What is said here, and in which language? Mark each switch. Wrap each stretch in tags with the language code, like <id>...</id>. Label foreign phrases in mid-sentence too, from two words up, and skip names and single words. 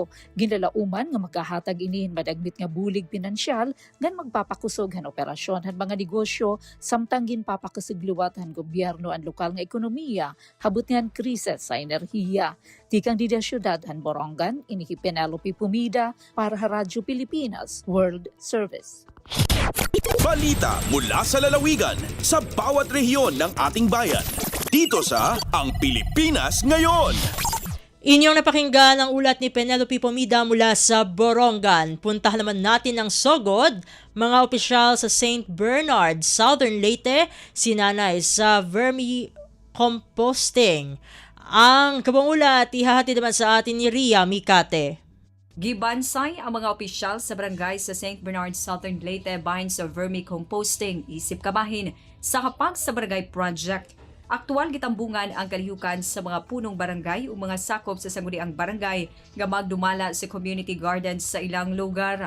<war>Ginlalauman nga makahatag inihin madagmit nga bulig pinansyal ngan magpapakusog han operasyon han mga negosyo samtang ginpapakusigluwat han gobyerno ang lokal nga ekonomiya habot ngan krisis sa enerhiya. Tikang dida syudad han Borongan, inihi Penelope Pumida para sa Radyo Pilipinas World Service.</war> <tl>Balita mula sa lalawigan sa bawat rehiyon ng ating bayan. Dito sa Ang Pilipinas Ngayon. Inyong napakinggan ang ulat ni Penelope Pomida mula sa Borongan. Puntahan naman natin ang Sogod, mga opisyal sa St. Bernard, Southern Leyte, sinanay sa vermicomposting. Ang kabuang ulat ihahatid naman sa atin ni Ria Mikate.</tl> <ceb>Gibansay ang mga opisyal sa barangay sa St. Bernard, Southern Leyte bahin sa vermicomposting isip kabahin sa kapag sa barangay project. Aktual gitambungan ang kalihukan sa mga punong barangay o mga sakop sa sangguniang barangay nga magdumala sa</ceb> <en>community gardens</en> <ceb>sa ilang lugar.</ceb>